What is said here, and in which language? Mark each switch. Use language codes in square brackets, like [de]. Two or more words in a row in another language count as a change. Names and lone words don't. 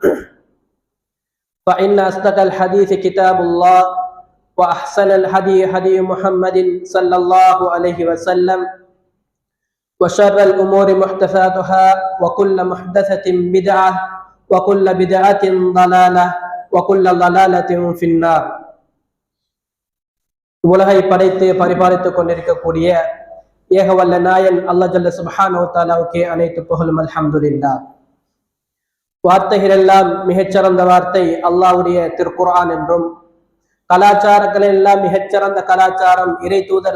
[ar] فإن أصدق الحديث كتاب الله وأحسن الهدي هدي محمد صلى الله عليه وسلم وشر الأمور محدثاتها وكل محدثة بدعة وكل بدعة ضلالة وكل ضلالة في النار. [ta] உலகை படைத்து பரிபாலித்துக் கொண்டிருக்கக்கூடிய ஏகவல்ல நாயன் அல்லாஹ் [ar] جل سبحانه وتعالى [ta] அனைத்து புகழும் அல்ஹம்துலில்லாஹ். வார்த்தைகள் எல்லாம் மிகச்சிறந்த வார்த்தை அல்லாஹ்வுடைய திருக்குர்ஆன் என்றும், கலாச்சாரங்கள் எல்லாம் மிகச்சிறந்த கலாச்சாரம் இறை தூதர்